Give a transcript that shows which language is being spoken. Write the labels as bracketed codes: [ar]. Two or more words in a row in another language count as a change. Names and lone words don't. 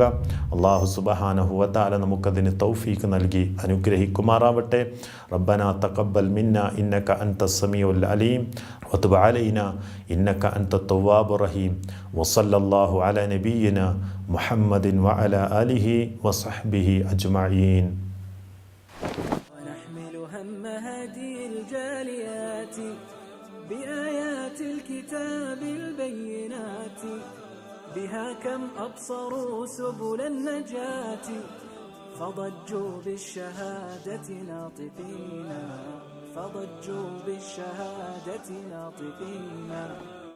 [ml] അല്ലാഹു [ar] سبحانه وتعالى [ml] നമുക്കതിന് തൗഫീഖ് നൽകി അനുഗ്രഹിക്കുമാറാവട്ടെ. [ar] ربنا تقبل منا إنك أنت السميع العليم وتب علينا إنك أنت التواب الرحيم. وصلى الله على نبينا محمد وعلى آله وصحبه أجمعين. ونحمل هم هدي الجاليات بآيات الكتاب البينات بها كم أبصروا سبل النجاة فضجوا بالشهادة ناطقين